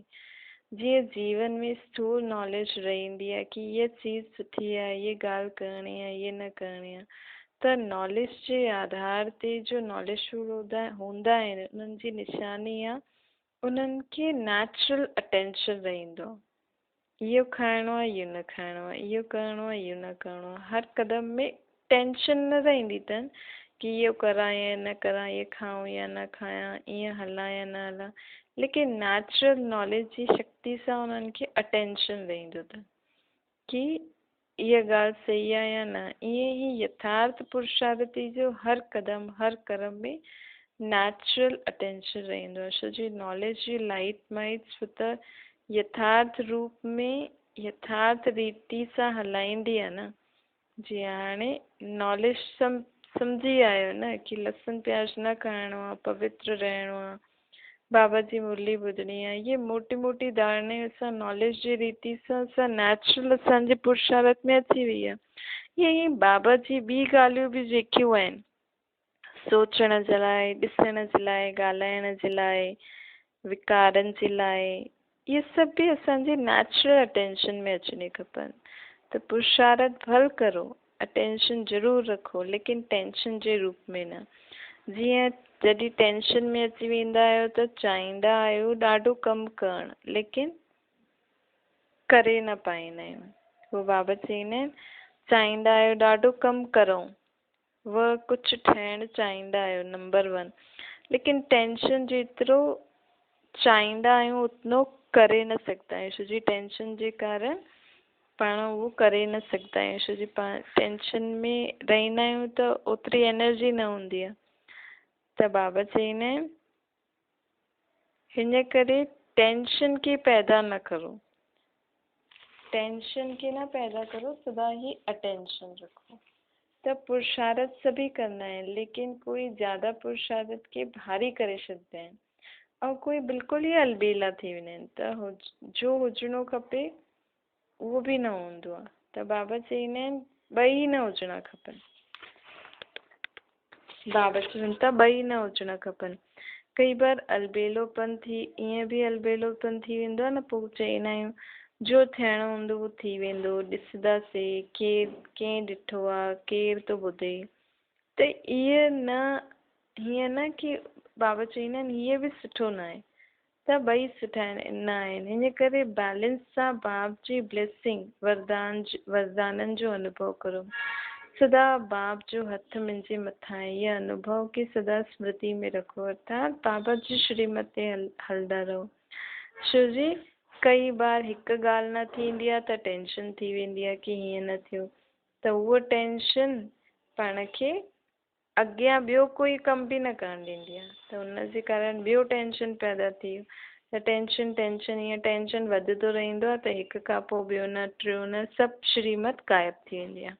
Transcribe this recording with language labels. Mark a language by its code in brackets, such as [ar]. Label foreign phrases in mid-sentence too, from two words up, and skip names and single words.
[sd] जीअं जीवन में स्थूल नॉलेज रहंदी आहे कि हीअ चीज़ सुठी आहे, हीअ ॻाल्हि करणी आहे, हीअ न करणी आहे, त नॉलेज जे आधार ते जो नॉलेजफुल हूंदा आहिनि उन्हनि जी निशानी आहे उन्हनि खे [en] natural attention [sd] रहंदो। इहो खाइणो आहे, इहो न खाइणो आहे, इहो करिणो आहे, इहो न करिणो आहे। हर कदम में टेंशन न रहंदी अथनि कि इहो करां या न करां, इहो खाऊं या न खायां, ईअं हलां या न हलां, लेकिन [en] natural knowledge [sd] जी शक्ति सां उन्हनि खे अटेंशन रहंदो अथनि कि इहा ॻाल्हि सही आहे या न। ईअं ई यथार्थ पुरुषार्थी जो हर क़दम हर कर्म में [en] natural attention [sd] रहंदो आहे। छो जी नॉलेज जी [en] light might [sd] छो त यथार्थ रूप में यथार्थ रीति सां हलाईंदी आहे न। जीअं हाणे नॉलेज सम्झी आयो न कि लहसुन प्याज न खाइणो आहे, पवित्र रहणो आहे, बाबा जी मुरली ॿुधणी आहे। ये मोटी मोटी धारणे असां नॉलेज जी रीति सां असां नेचुरल असांजे पुरुषार्थ में अची वई आहे। ईअं ई बाबा जी ॿी ॻाल्हियूं बि जेकियूं आहिनि सोचण जे लाइ, ॾिसण जे लाइ, ॻाल्हाइण जे लाइ, विकारनि जे लाइ, इहे सभु बि असांजी [en] natural attention [sd] में अचणी खपनि। त पुरुषार्थ भल करो, अटेंशन ज़रूरु रखो, लेकिन टेंशन जे रूप में न। जीअं जॾहिं टेंशन में अची वेंदा आहियो त चाहींदा आहियो ॾाढो कमु करणु, लेकिन करे न पाईंदा आहियूं। उहो बाबा चईंदा आहिनि चाहींदा आहियो ॾाढो कमु करो, वह कुझु ठहणु चाहींदा आहियो नंबर 1, लेकिन टेंशन जेतिरो चाहींदा आहियूं उतनो करे न सघंदा आहियूं। छो जी टेंशन जे कारण पाण उहो करे न सघंदा आहियूं। छो जी पाण टेंशन में रहंदा आहियूं त ओतिरी एनर्जी न हूंदी आहे। त बाबा चईंदा आहिनि हिन करे टेंशन खे पैदा न करो, टेंशन खे न पैदा करो, सदा ही अटेंशन रखो। त पुरुषार्थ सभी कंदा आहिनि, लेकिन कोई ज़्यादा पुरुषार्थ खे भारी करे छॾींदा आहिनि ऐं कोई बिल्कुलु ई अलबेला थी वेंदा आहिनि। त जो हुजिणो खपे उहो बि न हूंदो आहे। त बाबा चईंदा आहिनि ॿई न हुजणा खपनि। बाबा चवनि था ॿई न हुजणा खपनि। कई बार अलबेलोपन थी, ईअं बि अलबेलोपन थी वेंदो आहे न, पोइ चईंदा आहियूं जो थियणो हूंदो उहो थी वेंदो, ॾिसंदासीं केरु कंहिं ॾिठो आहे, केरु थो ॿुधे। त इहे न, हीअं न कि बाबा चईंदा आहिनि हीअ बि सुठो न आहे, त ॿई सुठा न आहिनि। हिन करे बैलेंस सां बाप जी ब्लेसिंग वरदाननि जो अनुभव करो। सदा बाप जो हथ मुंहिंजे मथां आहे, इहा अनुभव खे सदा स्मृति में रखो, अर्थात बाबा जी श्रीमत ते हलंदा रहो। छो जी कई बार हिकु ॻाल्हि न थींदी आहे त टेंशन थी वेंदी आहे कि हीअं न थियो, त उहा टेंशन पाण खे अॻियां ॿियो कोई कम बि न करणु ॾींदी आहे। त हुनजे कारण ॿियो टेंशन पैदा थी वियो। त टेंशन ईअं टेंशन वधंदो रहंदो आहे त हिक खां पोइ ॿियो न, टियों न, सभु श्रीमत गायब थी वेंदी आहे।